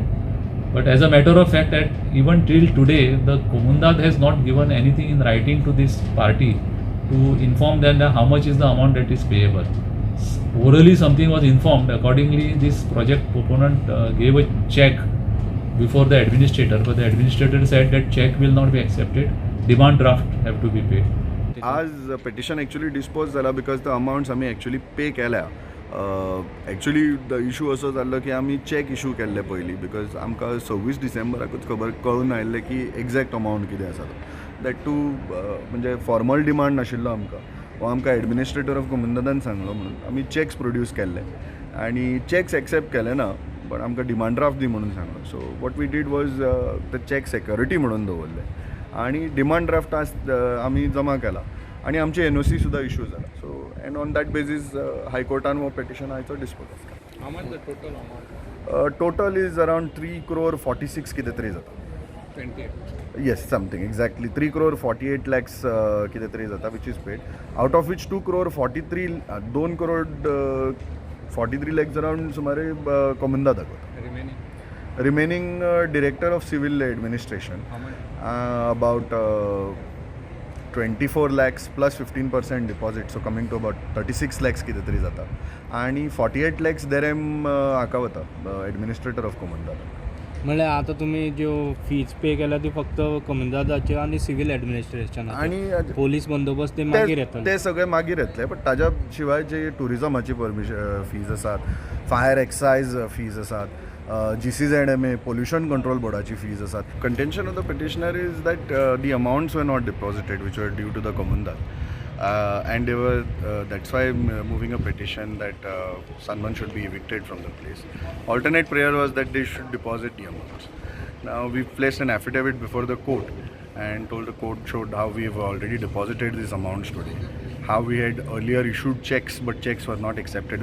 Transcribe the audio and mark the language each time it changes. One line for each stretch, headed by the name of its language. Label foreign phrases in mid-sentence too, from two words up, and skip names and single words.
English: But as a matter of fact, that even till today, the Comunidad has not given anything in writing to this party to inform them that how much is the amount that is payable. Orally something was informed. Accordingly, this project proponent gave a check before the administrator, but the administrator said that check will not be accepted. Demand draft have to be paid. आज petition actually dispose जाला because the amounts आमी actually pay केल्या. actually the issue
Konkani: असो जाल्लो की आमी
English: check issue
Konkani: केल्ले पयलीं बिकॉज आमकां 26 डिसेंबराकूच खबर कळून आयिल्लें की
English: exact amount
Konkani: कितें आसा तो.
English: that too
Konkani: म्हणजे
English: formal demand
Konkani: नाशिल्लो आमकां, वो आमकां
English: administrator of Comunidad
Konkani: सांगलो म्हणून आमी
English: checks produce
Konkani: केल्ले आनी
English: checks accept
Konkani: केले ना, बट आमकां
English: demand draft
Konkani: दी म्हणून सांगलो.
English: so what we did was the check security
Konkani: म्हणून दवरले आणि
English: demand draft
Konkani: आमी जमा केला आणि आमची
English: एनओसी सुद्धा इश्यू जाला. so and on that basis
Konkani: हायकोर्टान हो पेटिशनाचो डिस्पोज केला.
English: How much the total amount? total is around 3 crore 46
Konkani: कितें तरी जाता.
English: 28. yes something exactly 3 crore 48 lakhs
Konkani: कितें तरी जाता
English: which is paid. out of which 2 crore 43 2 crore 43 lakhs अराउंड
Konkani: सुमारे कोमुंदा दाखवता.
English: Remaining Director of Civil Administration. How much? About 24 lakhs plus 15% deposit, so coming to about 36 lakhs
Konkani: कितें तरी जाता. आणि 48 lakhs देरेम हाका वता
English: administrator of Comunidad.
Konkani: म्हळ्यार आतां तुमी ज्यो
English: fees pay
Konkani: केल्या ती फक्त कोमुंदादाचे आनी
English: civil administration
Konkani: आणि पोलीस बंदोबस्त ते मागीर येतले. ते सगळे मागीर येतले, बट ताज्या शिवाय जे टुरिजमाची फीज आसात,
English: fire excise fees
Konkani: आसात, GCZMA
English: pollution control
Konkani: बोर्डाची फीज आसात.
English: contention of the petitioner is that the amounts were not deposited which were due to the Comunidad. And they were that's why I'm moving a petition that Sunburn should be evicted from the place. Alternate prayer was that they should deposit the amounts. Now we've placed an affidavit before the court and told the court showed how we have already deposited these amounts today, how we had earlier issued checks but checks were not accepted.